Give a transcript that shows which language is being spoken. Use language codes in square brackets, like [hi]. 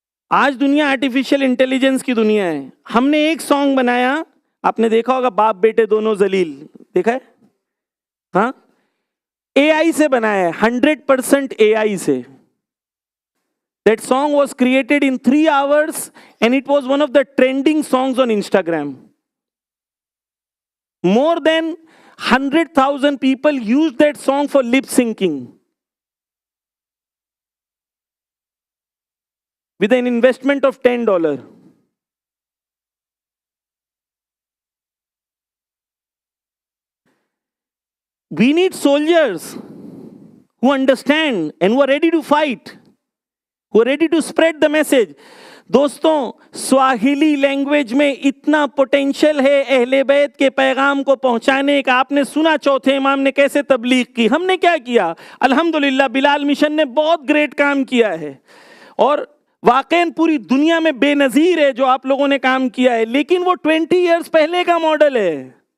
[ur] آج دنیا artificial intelligence کی دنیا ہے. ہم نے ایک سانگ بنایا, آپ نے دیکھا ہوگا, باپ بیٹے دونوں ذلیل, دیکھا ہے؟ ہاں, اے آئی سے بنایا ہے, 100% اے آئی سے. [en] That song was created in 3 hours and it was one of the trending songs on Instagram. More than 100,000 people used that song for lip syncing. With an investment of $10. We need soldiers who understand and who are ready to fight, who are ready to spread the message. [ur] دوستوں, سواہیلی language میں اتنا potential ہے اہل بیت کے پیغام کو پہنچانے کا. آپ نے سنا چوتھے امام نے کیسے تبلیغ کی, ہم نے کیا کیا؟ الحمدللہ بلال مشن نے بہت گریٹ کام کیا ہے. اور واقعاً پوری دنیا میں بے نظیر ہے جو آپ لوگوں نے کام کیا ہے، لیکن وہ 20 ایئرز پہلے کا ماڈل ہے.